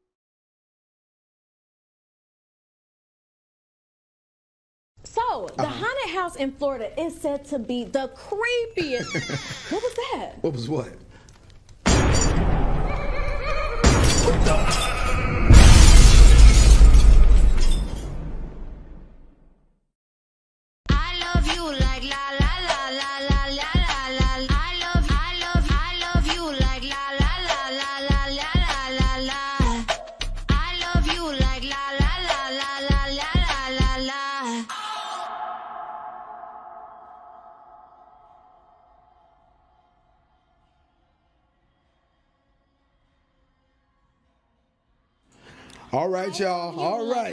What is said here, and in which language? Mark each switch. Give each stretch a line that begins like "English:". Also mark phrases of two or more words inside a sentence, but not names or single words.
English: So, the haunted house in Florida is said to be the creepiest. What was that? What was what? I love you like la la la la la la la la. I love you like la la la la la la la la. I love you like la la la la la la la la. All right, y'all. All right.